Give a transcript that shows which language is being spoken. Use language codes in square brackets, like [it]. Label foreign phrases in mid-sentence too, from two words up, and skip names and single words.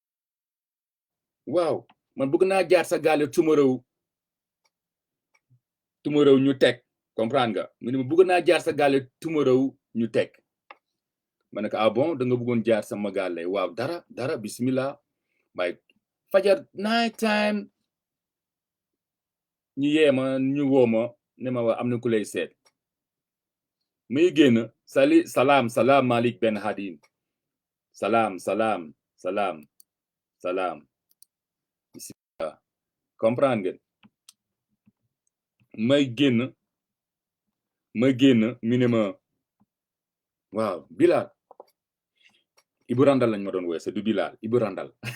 [wo] waaw man bëgg naa jaar sa gaale [en] tomorrow tomorrow [wo] ñu teg comprendre nga mu ne ma bëgg naa jaar sa gaale tomorrow ñu teg ma ne ko ah bon da nga bëggoon jaar sama gaale waaw dara bismillah waaye fajar [en] night time [wo] ñu yee ma ñu woo ma ne ma waa am na ku lay seet muy génn salaam Malik Ben Hadine salaam bismillah comprendre ngeen may génn mi ne ma waaw Bilal Ibu Randal lañ ma doon weese du Bilal Ibu Randal